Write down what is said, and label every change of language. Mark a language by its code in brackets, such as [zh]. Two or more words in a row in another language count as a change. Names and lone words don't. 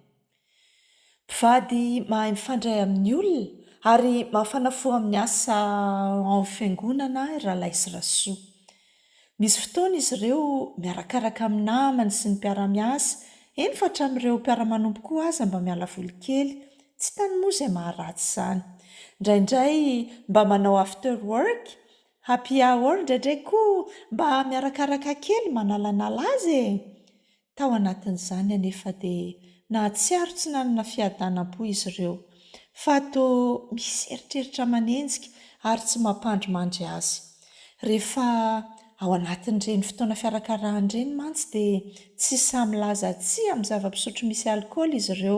[mg] Mpivady mahay mifandray amin'ny olona ary mahafanafoa amin'ny asa ao fiangonana rahalahy sy rasoa. Misy fotoana izy ireo miarakaraka amin'ny namany sy ny mpiara-miasa, eny fa hatramin'ireo mpiara-manompo koa aza mba miala voly kely, tsy tany moa izay maharatsy izany. Indraindray mba manao [en] after work, happy hour, [mg] indraindray koa mba miarakaraka kely manalanala azy e. Tao anatin'izany anefa dia nahatsiaro tsy nanana fiadanam-po izy ireo, fa toa misy eritreritra manenjika ary tsy mampandrimandry azy. Rehefa ao anatin'ireny fotoana fiarakarahana mantsy dia tsy samy laza tsy amin'ny zava-pisotro misy alikaola izy ireo.